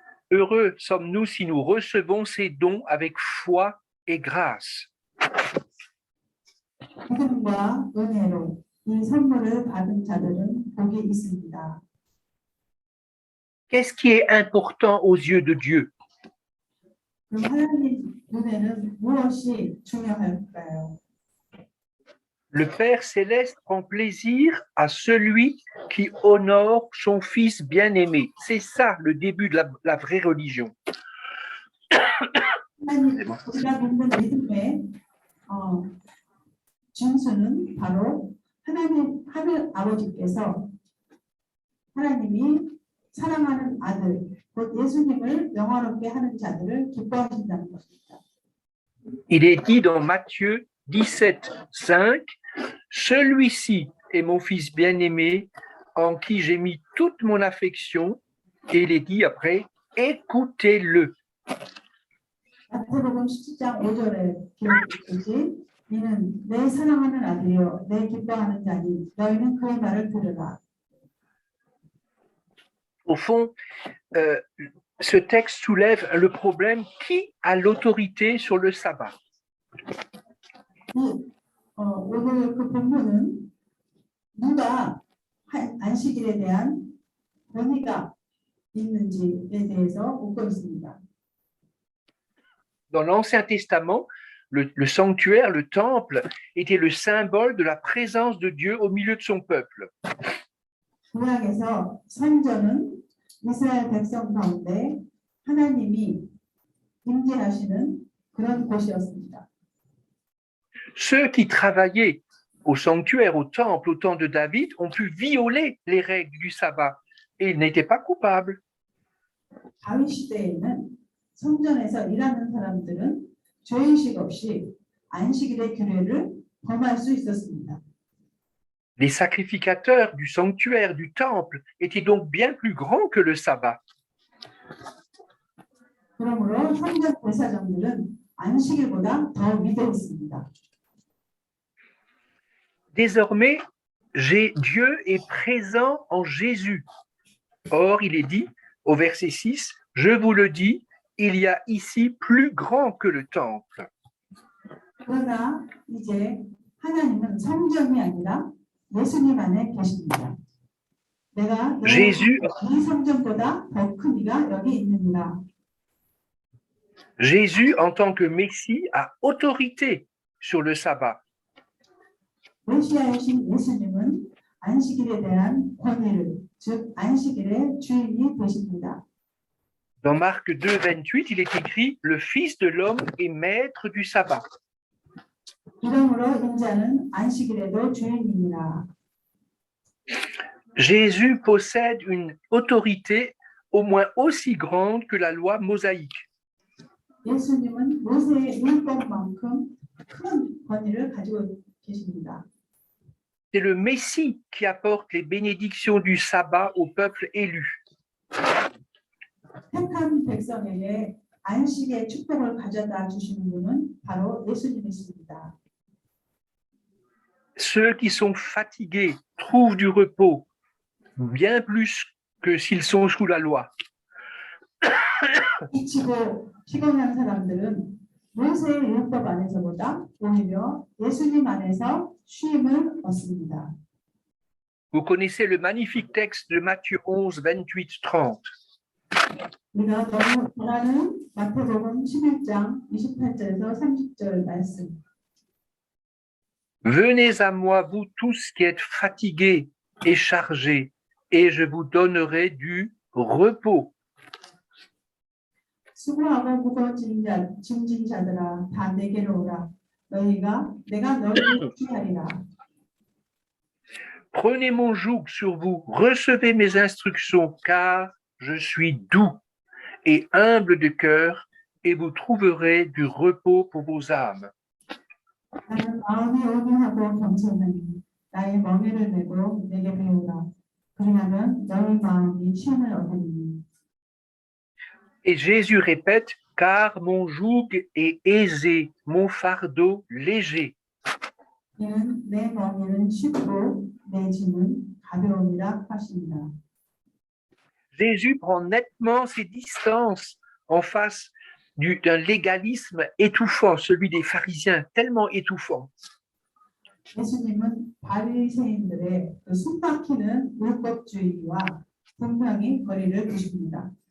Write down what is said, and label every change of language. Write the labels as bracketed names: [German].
[French] Heureux sommes-nous si nous recevons ces dons avec foi et grâce. [Korean] 믿음과 은혜로 이 선물을 받은 자들은 복이 있습니다. [French] Qu'est-ce qui est important aux yeux de Dieu? [Korean] 그럼 하나님 눈에는 무엇이 중요할까요? [French] Le Père céleste prend plaisir à celui qui honore son Fils bien-aimé. C'est ça le début de la vraie religion. [Korean] 하나님 우리가 믿는 믿음의 준수는 바로 하늘 아버지께서 하나님이 사랑하는 아들, 곧 예수님을 영화롭게 하는 자들을 기뻐하신다는 것입니다. [French] Il est dit dans Matthieu 17:5, celui-ci est mon Fils bien-aimé, en qui j'ai mis toute mon affection. Et il est dit après, écoutez-le. [Korean] 마태복음 17장 5절에 기록되듯이 이는 내 사랑하는 아들이요 내 기뻐하는 자니 너희는 그의 말을 들으라. [French] Au fond, ce texte soulève le problème qui a l'autorité sur le sabbat. [Korean] 오늘 그 본문은 누가 안식일에 대한 권위가 있는지에 대해서 묻고 있습니다. [French] Dans l'Ancien Testament, le sanctuaire, le temple, était le symbole de la présence de Dieu au milieu de son peuple. [Korean] 구약에서 성전은 이스라엘 백성 가운데 하나님이 임재하시는 그런 곳이었습니다. [French] Ceux qui travaillaient au sanctuaire, au temple, au temps de David, ont pu violer les règles du sabbat et ils n'étaient pas coupables. [Korean] 다윗 시대에는 성전에서 일하는 사람들은 죄의식 없이 안식일의 규례를 범할 수 있었습니다. [French] Les sacrificateurs du sanctuaire, du temple, étaient donc bien plus grands que le sabbat. [Korean] 그러므로 성전 대사장들은 안식일보다 더 위대해 있습니다. [French] Désormais, Dieu est présent en Jésus. Or, il est dit au verset 6, je vous le dis, il y a ici plus grand que le temple. [Korean] 그러나 이제 하나님은 성전이 아니라 예수님 안에 계십니다. 내가 너의 [French] Jésus, [Korean] 이 성전보다 더 큰 이가 여기 있느니라. [French] Jésus, en tant que Messie, a autorité sur le sabbat. [Korean] 메시아이신 예수님은 안식일에 대한 권위를, 즉 안식일의 주인이 되십니다. [French] Dans Marc 2, 28, il est écrit « Le Fils de l'homme est maître du sabbat ». [Korean] 이러므로 인자는 안식일에도 주인이니라. [French] Jésus possède une autorité au moins aussi grande que la loi mosaïque. [Korean] 예수님은 모세의 율법만큼 큰 권위를 가지고 계십니다. [French] C'est le Messie qui apporte les bénédictions du sabbat au peuple élu. [Korean] 택한 백성에게 안식의 축복을 가져다 주시는 분은 바로 예수님이십니다. [French] Ceux qui sont fatigués trouvent du repos, bien plus que s'ils sont sous la loi. [Korean] 지치고 피곤한 사람들은 모세의 율법 안에서보다 오히려 예수님 안에서 쉼을 얻습니다. [French] Vous connaissez le magnifique texte de Matthieu 11, 28, 30. [Korean] 우리가 너무 잘 아는 마태복음 11장 28절에서 30절 말씀. [French] Venez à moi, vous tous qui êtes fatigués et chargés, et je vous donnerai du repos. [Korean] 수고하고 무거워진 짐진 자들아 다 내게로 오라. 내가 너희를 취하리라. [French] Prenez mon joug sur vous, recevez mes instructions, car je suis doux et humble de cœur, et vous trouverez du repos pour vos âmes. [Korean] 나는 마음이 온유하고 겸손하니 나의 멍에를 메고 내게 배우라. 그리하면 너희 마음이 쉼을 얻으리니. [French] Et Jésus répète, car mon joug est aisé, mon fardeau léger. [Korean] 이는 내 멍에는 쉽고 내 짐은 가벼움이라 하십니다. [French] Jésus prend nettement ses distances en face d'un légalisme étouffant, celui des pharisiens, tellement étouffant. [Korean] 예수님은 바리새인들의 그 숨막히는 율법주의와 분명히 거리를 두십니다.